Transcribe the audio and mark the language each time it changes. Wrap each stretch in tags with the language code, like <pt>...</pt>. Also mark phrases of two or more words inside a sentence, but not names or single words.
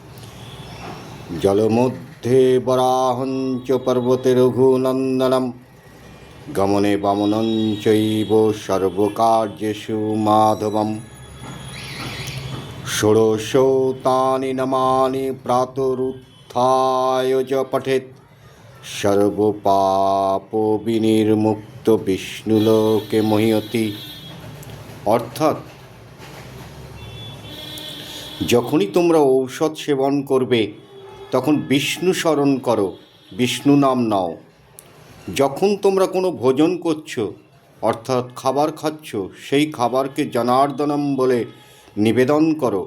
<sa>জলমধ্যে বরাহং চ পর্বতে রঘুনন্দনম গমনে বামনং চৈব সর্বকার্যেষু মাধবম ষোড়শোতানি নামানি প্রাতরুত্থায় চ পঠেৎ সর্বপাপ বিনির্মুক্ত বিষ্ণুলোকে মহীয়তি।</sa> <bn>অর্থাৎ যখনই তোমরা ঔষধ সেবন করবে তখন বিষ্ণু স্মরণ করো, বিষ্ণু নাম নাও। যখন তোমরা কোনো ভোজন করছো অর্থাৎ খাবার খাচ্ছ, সেই খাবারকে জনার্দনম বলে নিবেদন করো।</bn>